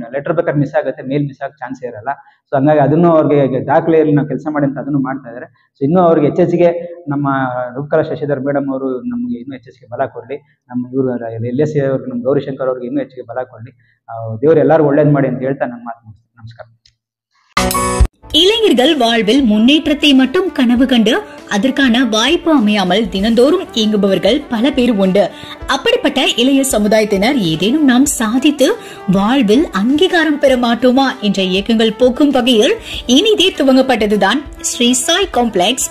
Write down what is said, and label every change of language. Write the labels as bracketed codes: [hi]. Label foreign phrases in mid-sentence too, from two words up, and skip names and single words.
[kn] ಲೆಟರ್ ಬೇಕಾದ್ರೆ ಮಿಸ್ ಆಗುತ್ತೆ, ಮೇಲ್ ಮಿಸ್ ಆಗೋ ಚಾನ್ಸ್ ಇರಲ್ಲ. ಸೊ ಹಂಗಾಗಿ ಅದನ್ನು ಅವ್ರಿಗೆ ದಾಖಲೆಯಲ್ಲಿ ನಾವು ಕೆಲಸ ಮಾಡಿ ಅಂತ ಅದನ್ನು ಮಾಡ್ತಾ ಇದ್ದಾರೆ. ಸೊ ಇನ್ನೂ ಅವ್ರಿಗೆ ಹೆಚ್ಚೆಚ್ಚಿಗೆ ನಮ್ಮ ರೂಪಕಲಾ ಶಶಿಧರ್ ಮೇಡಮ್ ಅವರು ನಮಗೆ ಇನ್ನೂ ಹೆಚ್ಚೆಚ್ಚಿಗೆ ಬಲ ಕೊಡ್ಲಿ. ನಮ್ಮ ಇವರು LSC ಅವ್ರಿಗೆ, ನಮ್ಮ ಗೌರಿಶಂಕರ್ ಅವ್ರಿಗೆ ಇನ್ನೂ ಹೆಚ್ಚಿಗೆ ಬಲ ಕೊಡ್ಲಿ. ದೇವ್ರು ಎಲ್ಲರೂ ಒಳ್ಳೇದು ಮಾಡಿ ಅಂತ ಹೇಳ್ತಾ ನನ್ನ ಮಾತು ಮುಗಿಸ್ತೀನಿ. ನಮಸ್ಕಾರ. [ta] இளைஞர்கள் வாழ்வில் முன்னேற்றத்தை மட்டும் கனவு கண்டு அதற்கான வாய்ப்பு அமையாமல் தினந்தோறும் இயங்குபவர்கள் பல பேர் உண்டு. அப்படிப்பட்ட இளைய சமுதாயத்தினர் ஏதேனும் நாம் சாதித்து வாழ்வில் அங்கீகாரம் பெற மாட்டோமா என்ற இயக்கங்கள் போக்கும் வகையில் இனிதே துவங்கப்பட்டதுதான் ஸ்ரீ சாய் காம்ப்ளெக்ஸ்.